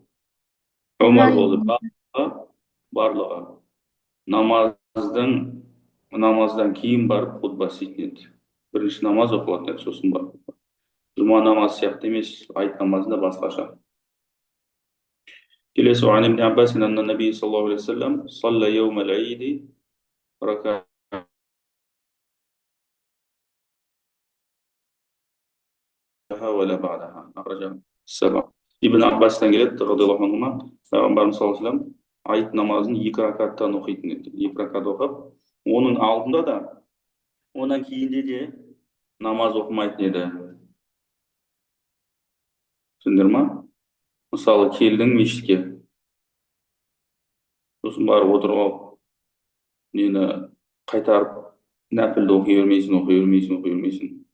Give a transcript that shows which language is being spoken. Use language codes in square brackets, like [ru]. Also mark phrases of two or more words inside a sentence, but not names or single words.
[kk] Омар болды. Барлығы намаздан кейін барып хутба істейтін еді. Бірінші намаз оқылатын еді, сосын барып. Жұма намазы сияқты емес, айт намазында басқаша. [ar] Келесі وعن ابن عباس أن النبي صلى الله عليه وسلم صلى يوم العيد ركعتين ولا بعدها أخرجه السبعة. [kk] Ибн Аббастан келеді, [ar] رضي الله عنهما, [kk] пайғамбарымыз [ar] صلى الله عليه وسلم [kk] айт намазын 2 ракаттан оқитын еді. 2 ракат оқып, оның алдында да, онан кейінде де намаз оқымайтын еді. Түсіндіңдер ма? Мысалы, келдің мешітке, сосын барып отырып алып, нені қайтарып, нәпілді оқи бермейсің.